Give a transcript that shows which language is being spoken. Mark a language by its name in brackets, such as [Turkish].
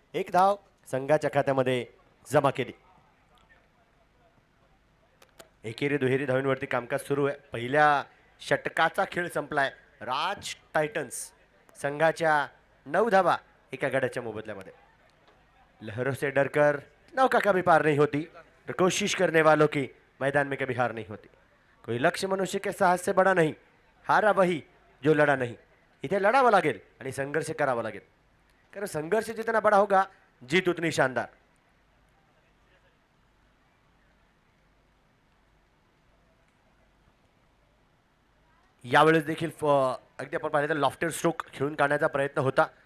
[Marathi] 1 धाव संघाच्या खात्यामध्ये जमा केली. एकेरी दुहेरी धावांवरती कामकाज सुरू आहे. पहिल्या षटकाचा खेळ संपलाय. राज टायटन्स संघाच्या 9 धावा एका गड्याच्या मोबदल्यामध्ये. [Hindi] लहरों से डरकर नौका कभी पार नहीं होती, तो कोशिश करने वालों की मैदान में कभी हार नहीं होती. कोई लक्ष्य मनुष्य के साहस से बड़ा नहीं, हारा वही जो लड़ा नहीं. [Marathi] इथे लढावं लागेल आणि संघर्ष करावा लागेल, कारण [Hindi] संघर्ष जितना बड़ा होगा जीत उतनी शानदार. [Marathi] यावेळेस देखील अगदी आपण पाहिलं तर लॉफ्टेड स्ट्रोक खेळून काढण्याचा प्रयत्न होता.